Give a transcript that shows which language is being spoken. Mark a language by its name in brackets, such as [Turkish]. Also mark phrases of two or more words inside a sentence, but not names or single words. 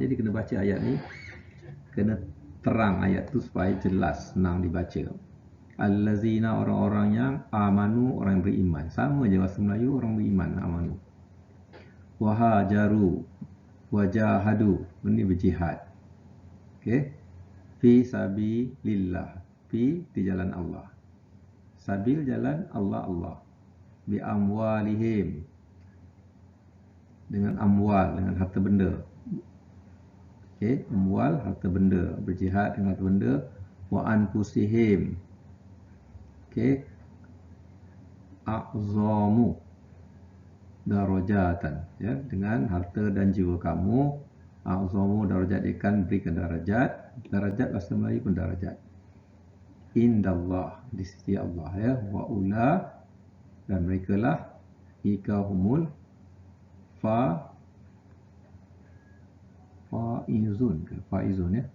[Malay] Jadi kena baca ayat ni, kena terang ayat tu supaya jelas, senang dibaca. Allazina, orang-orang yang amanu, orang yang beriman. Sama je bahasa Melayu, orang beriman, amanu. [Arabic] وهاجروا، وجاهدوا, [Malay] ini berjihad. Okey. [Arabic] في سبيل الله, [Malay] fi di jalan Allah. Sabil jalan Allah. [Arabic] بأموالهم, [Malay] dengan amwal, dengan harta benda. Okey, amwal, harta benda, berjihad dengan harta benda. [Arabic] وأنفسهم. Okey. أعظم درجة, ya, [Malay] dengan harta dan jiwa kamu. [Arabic] أعظم درجة, [Malay] ikan berikan darajat. Darajat bahasa Melayu pun darajat. Indallah, di sisi Allah ya. [Arabic] وأولا, [Malay] dan mereka lah [Arabic] ئك هم الفائزون [Malay] ya.